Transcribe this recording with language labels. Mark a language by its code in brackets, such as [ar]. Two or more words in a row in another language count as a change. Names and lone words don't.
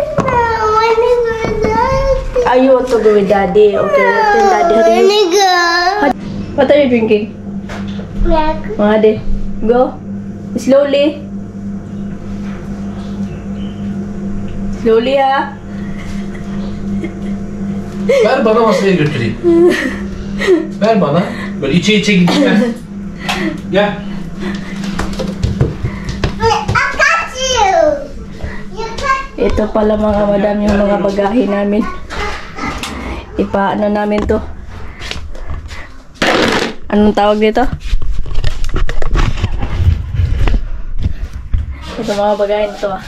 [en] You want to go with daddy? Okay. Then daddy, how do you... What are you drinking? Daddy, go. Slowly. Slowly, ha? [tr] Ver bana masaya götüreyim. Ver bana. Böyle içe içe gideceğim. Gel. [tl] Ito pala mga madam yung mga bagahe namin. Ipaano namin to. Anong tawag dito? Ito mga bagahe nito.